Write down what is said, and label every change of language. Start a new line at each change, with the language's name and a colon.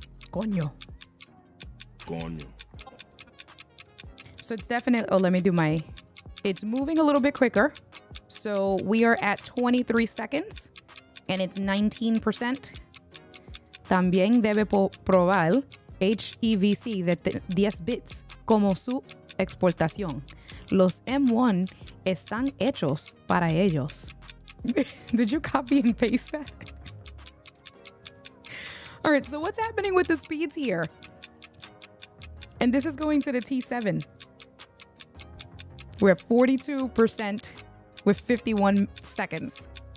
Spanish: Coño.
English: So it's definitely, oh, let me do my, it's moving a little bit quicker. So we are at 23 seconds and it's 19%.
Spanish: También debe probar HEVC de 10 bits como su exportación. Los M1 están hechos para ellos.
English: Did you copy and paste that? All right, so what's happening with the speeds here? And this is going to the T7. We're at 42% with 51 seconds.